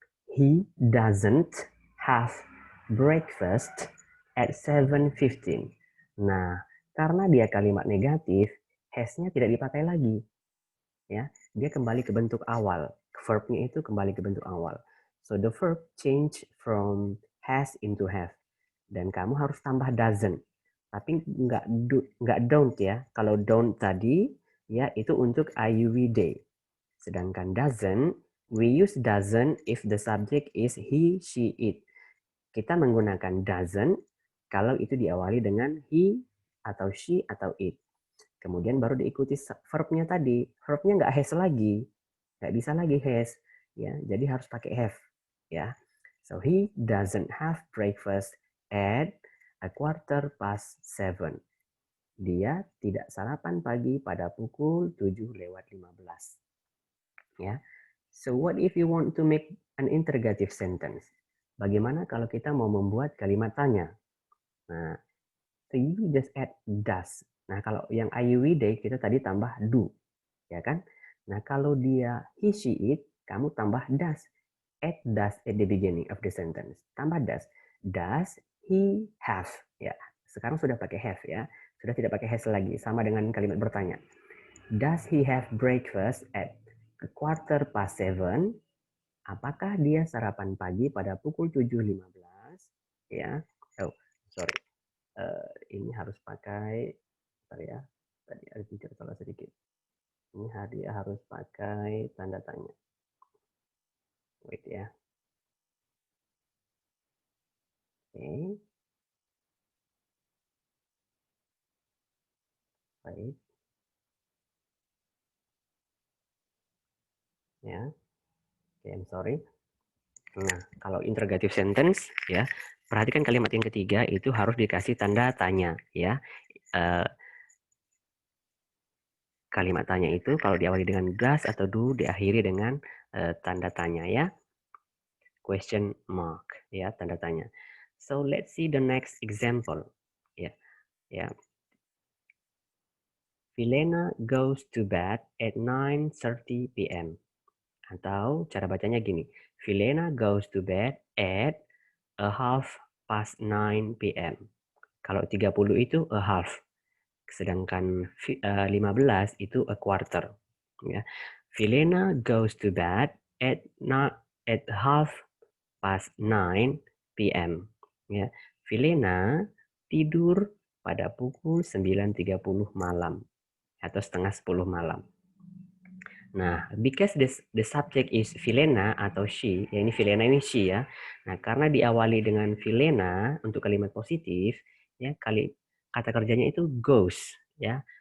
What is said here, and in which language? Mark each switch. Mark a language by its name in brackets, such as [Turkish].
[English] He doesn't have breakfast at 7:15. [Indonesian] Nah, karena dia kalimat negatif, has-nya tidak dipakai lagi. Ya, dia kembali ke bentuk awal. Verb-nya itu kembali ke bentuk awal. [English] So the verb change from has into have. [Indonesian] Dan kamu harus tambah doesn't. Tapi nggak don't ya. Kalau don't tadi ya itu untuk I, you, we, they. Sedangkan [English] doesn't, we use doesn't if the subject is he, she, it. [Indonesian] Kita menggunakan doesn't kalau itu diawali dengan he atau she atau it. Kemudian baru diikuti verbnya tadi. Verbnya nggak has lagi. Nggak bisa lagi has. Ya, jadi harus pakai have. Ya. [English] So he doesn't have breakfast at a quarter past 7. [Indonesian] Dia tidak sarapan pagi pada pukul 7:15. Ya. [English] So what if you want to make an interrogative sentence? [Indonesian] Bagaimana kalau kita mau membuat kalimat tanya? Nah, [English] so you just add does. [Indonesian] Nah, kalau yang I, you, we, they kita tadi tambah do, ya kan? Nah, kalau dia he, she, it, kamu tambah does. [English] Add does at the beginning of the sentence. [Indonesian] Tambah does. [English] Does he have? [Indonesian] Ya, sekarang sudah pakai have ya. Sudah tidak pakai has lagi, sama dengan kalimat bertanya. [English] Does he have breakfast at a quarter past 7? [Indonesian] Apakah dia sarapan pagi pada pukul 7:15? Ya. Oh, sorry. Ini harus pakai, sorry ya. Tadi ada pikir salah sedikit. Ini dia harus pakai tanda tanya. [English] Wait ya. [Indonesian] Oke. Baik. ya. [English] Okay, I'm sorry. [Indonesian] Nah, kalau interrogative sentence ya, perhatikan kalimat yang ketiga itu harus dikasih tanda tanya ya. Kalimat tanya itu kalau diawali dengan does atau do diakhiri dengan tanda tanya ya. [English] Question mark [Indonesian] ya, tanda tanya. [English] So let's see the next example. Ya, ya. Vilena goes to bed at 9:30 p.m. [Indonesian] Atau cara bacanya gini. [English] Vilena goes to bed at a half past 9 p.m. [Indonesian] Kalau 30 itu a half. Sedangkan 15 itu a quarter. Ya. [English] Vilena goes to bed at half past 9 p.m. [Indonesian] Ya. Vilena tidur pada pukul 9.30 malam atau setengah 10 malam. [English] Nah, because the subject is Vilena atau she, [Indonesian] ya ini Vilena ini she ya. Nah, karena diawali dengan Vilena untuk kalimat positif, ya kata kerjanya itu goes, ya.